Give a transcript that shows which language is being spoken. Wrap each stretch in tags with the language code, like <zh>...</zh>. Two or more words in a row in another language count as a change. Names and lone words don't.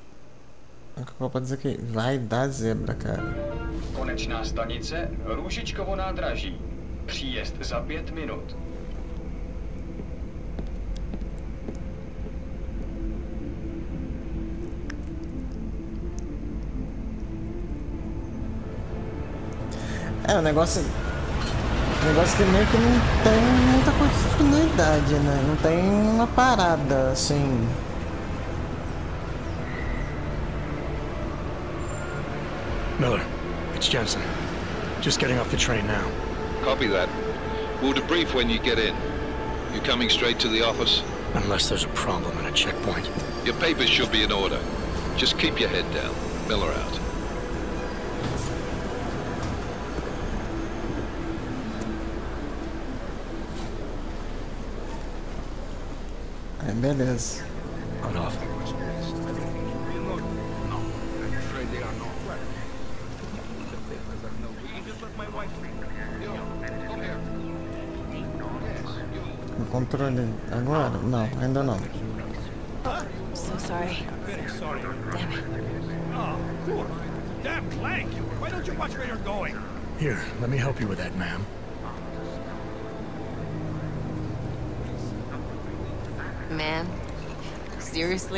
<pt>O que eu posso dizer aqui? Vai dar zebra, cara.</pt> <cs>Konečná stanice, Růžičkovo nádraží. Příjezd za 5 minut.</cs> <pt>É, o negócio que meio que não tem muita continuidade, né? Não tem uma parada, assim...</pt> <en>Miller, it's Jensen. Just getting off the train now. Copy that. We'll debrief when you get in. You coming straight to the office? Unless there's a problem at a checkpoint. Your papers should be in order. Just keep your head down. Miller out.</en> <pt>É, beleza.</pt> <en>Cut off.</en> <pt>O controle agora? Não, ainda não.</pt> <en>So sorry. Sorry. Damn it. Oh, cool. Damn Clank! Why don't you watch where you're going? Here, let me help you with that, ma'am. Man, seriously?</en>